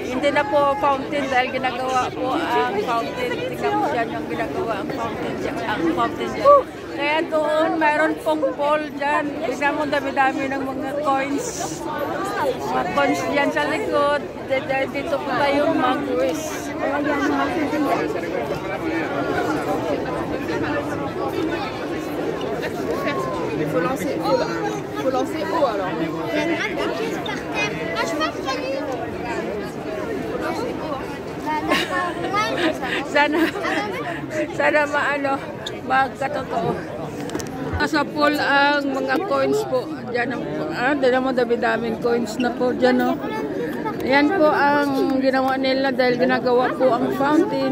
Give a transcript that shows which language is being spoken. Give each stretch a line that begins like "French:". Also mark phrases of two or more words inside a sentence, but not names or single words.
Filipino: Hindi na po fountain dahil ginagawa po ang fountain. Tingnan mo dyan yung ginagawa ang fountain dyan. Kaya doon, mayroon pong pool dyan. Tingnan mo dami-dami ng mga coins. Mga coins dyan sa likod. Dito po tayo mag-wish.
French: Il faut lancer haut alors. Il y a une grappe de pièces par terre. Ah, je pense qu'il y a
Filipino: Sana magkatotoo. Sa pool ang mga coins po. Diyan mo dami-daming coins na po dyan. Yan po ang ginawa nila dahil ginagawa po ang fountain.